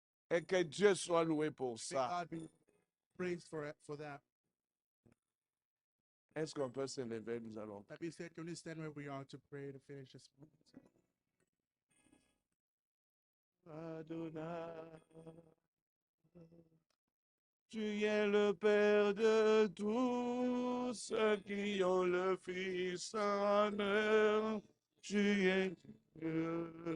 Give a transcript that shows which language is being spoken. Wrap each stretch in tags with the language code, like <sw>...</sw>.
<fr>Et que Dieu soit loué pour</fr> <en>May</en> <fr>ça.</fr> <en>God be praised for that.</en> <fr>Est-ce qu'on peut se lever? Nous allons.</fr> <en>That being said, can we stand where we are to pray to finish this moment?</en> <fr>Adonai, tu es le Père de tous ceux qui ont le Fils en eux. Tu es Dieu.</fr>